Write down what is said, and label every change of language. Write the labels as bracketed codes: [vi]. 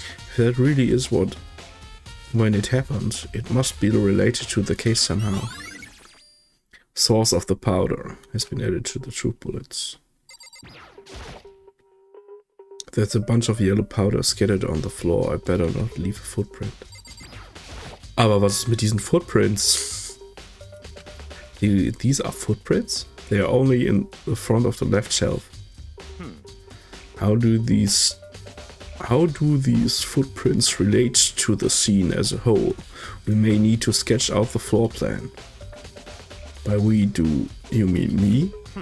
[en] If that really is when it happened, it must be related to the case somehow. Source of the powder has been added to the truth bullets. There's a bunch of yellow powder scattered on the floor. I better not leave a footprint. [de] Aber was ist mit diesen Footprints? [en] These are footprints? They are only in the front of the left shelf. How do these footprints relate to the scene as a whole? We may need to sketch out the floor plan. By we, do you mean me?